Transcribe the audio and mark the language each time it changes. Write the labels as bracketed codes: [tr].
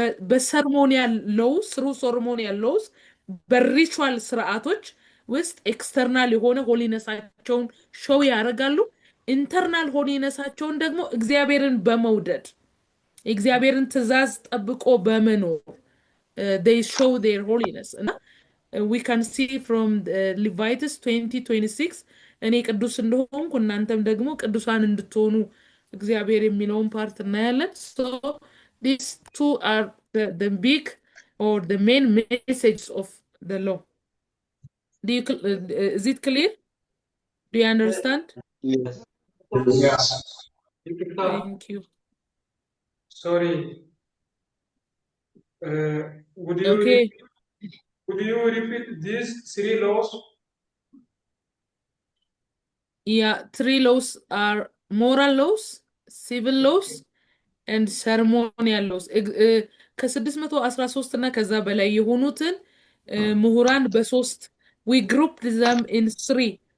[am] በሰርሞኒያል ሎውስ ስሩ ሰርሞኒያል ሎውስ በሪቹዋል ስርዓቶች ውስጥ ኤክስተርናል የሆነ ሆሊነሳቸውን ሾው ያደርጋሉ። ኢንተርናል ሆሊነሳቸውን ደግሞ እግዚአብሔርን በመውደድ እግዚአብሔርን ትእዛዝ ጠብቆ በመኖር [en] they show their holiness. እና we can see from Leviticus 20:26 [am] እኔ ቅዱስ እንደሆንኩ እናንተም ደግሞ ቅዱሳን እንድትሆኑ እግዚአብሔር የሚለውን ፓርት እናያለን። [en] So these two are the big or the main messages of the law. Is it clear? Do you understand? Yes. Yes. Thank you. Sorry. Would you Okay. would you repeat these 3 laws? Yeah, 3 laws are moral laws, civil laws, and ceremonial laws. [am] ከ613 እና ከዛ በላይ የሆኑትን ምሁራን በሶስት [en] we grouped them in 3.